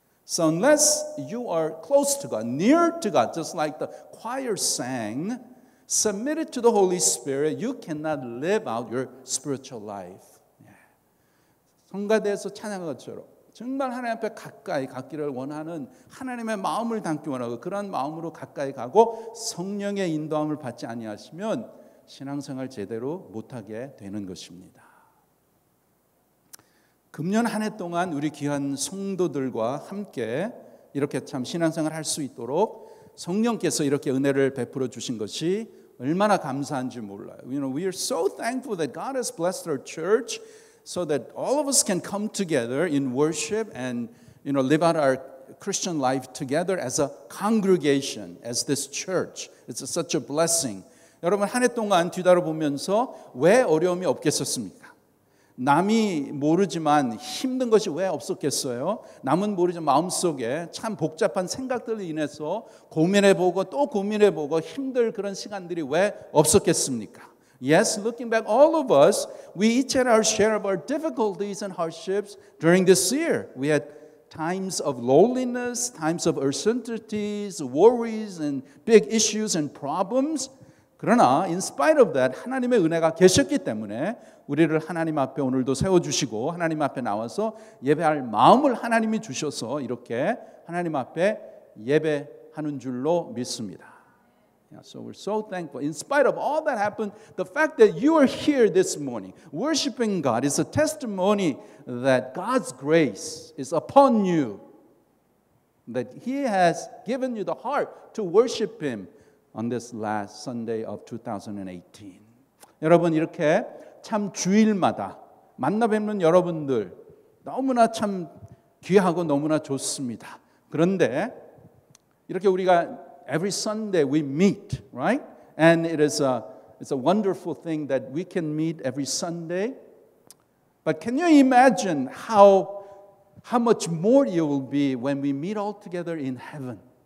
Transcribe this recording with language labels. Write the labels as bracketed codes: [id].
[en] So unless you are close to God, near to God, just like the choir sang, submitted to the Holy Spirit, you cannot live out your spiritual life. [ko] 성가대에서 찬양한 것처럼 정말 하나님 앞에 가까이 가기를 원하는 하나님의 마음을 담기 원하고 그런 마음으로 가까이 가고 성령의 인도함을 받지 아니하시면 신앙생활 제대로 못하게 되는 것입니다. 금년 한 해 동안 우리 귀한 성도들과 함께 이렇게 참 신앙생활 할 수 있도록 성령께서 이렇게 은혜를 베풀어 주신 것이 얼마나 감사한지 몰라요. [en] We are so thankful that God has blessed our church so that all of us can come together in worship and live out our Christian life together as a congregation, as this church. It's such a blessing. [ko] 여러분 한 해 동안 뒤돌아보면서 왜 어려움이 없겠었습니까? 남이 모르지만 힘든 것이 왜 없었겠어요? 남은 모르지만 마음속에 참 복잡한 생각들로 인해서 고민해보고 또 고민해보고 힘들 그런 시간들이 왜 없었겠습니까? [en] Yes, looking back, all of us, we each had our share of our difficulties and hardships during this year. We had times of loneliness, times of uncertainties, worries, and big issues and problems. [ko] 그러나 [en] in spite of that, [ko] 하나님의 은혜가 계셨기 때문에 우리를 하나님 앞에 오늘도 세워주시고 하나님 앞에 나와서 예배할 마음을 하나님이 주셔서 이렇게 하나님 앞에 예배하는 줄로 믿습니다. [en] So we're so thankful. In spite of all that happened, the fact that you are here this morning worshiping God is a testimony that God's grace is upon you, that He has given you the heart to worship Him on this last Sunday of 2018. [ko] 여러분 이렇게 참 주일마다 만나 뵙는 여러분들 너무나 참 귀하고 너무나 좋습니다. 그런데 이렇게 우리가 [en] every Sunday we meet, right? And it's a wonderful thing that we can meet every Sunday. But can you imagine how much more you will be when we meet all together in heaven?